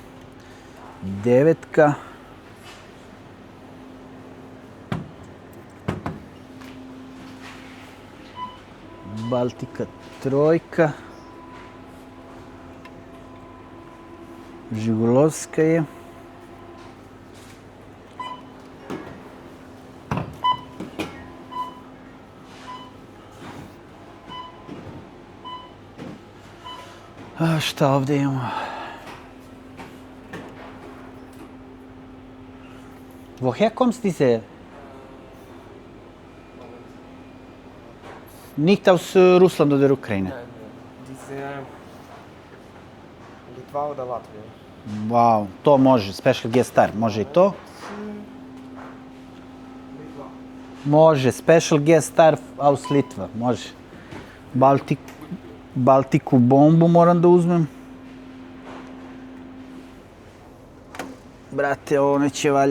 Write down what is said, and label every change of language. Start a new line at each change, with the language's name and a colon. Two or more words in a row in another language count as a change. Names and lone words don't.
Serbian: 9, Baltika 3, Žigulovska je, a šta ovde imamo?
German: Woher kommst diese? Nicht aus Russland oder Ukraine? Nein, diese Litva oder Latvija.
Serbian: Wow, to može,
English: Special Guest Star,
Serbian: može i to? Litva. Može,
English: Special Guest Star aus Litva, može.
Serbian: Baltiku bombu moram da uzmem. Brate, ovo neće valja.